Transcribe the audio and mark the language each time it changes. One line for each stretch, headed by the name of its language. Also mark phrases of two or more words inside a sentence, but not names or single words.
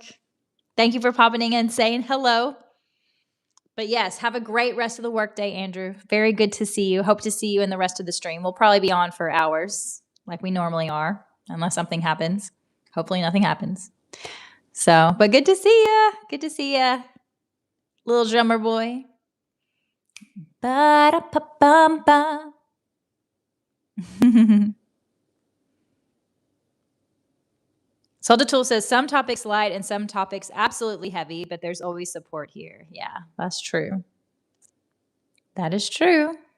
English: Thank you for popping in and saying hello. But yes, have a great rest of the workday, Andrew. Very good to see you. Hope to see you in the rest of the stream. We'll probably be on for hours like we normally are, unless something happens. Hopefully nothing happens. So, but good to see ya. Good to see ya, little drummer boy. Ba-da-pa-bum-bum. Soldier Tool says, some topics light and some topics absolutely heavy, but there's always support here. Yeah, that's true. That is true.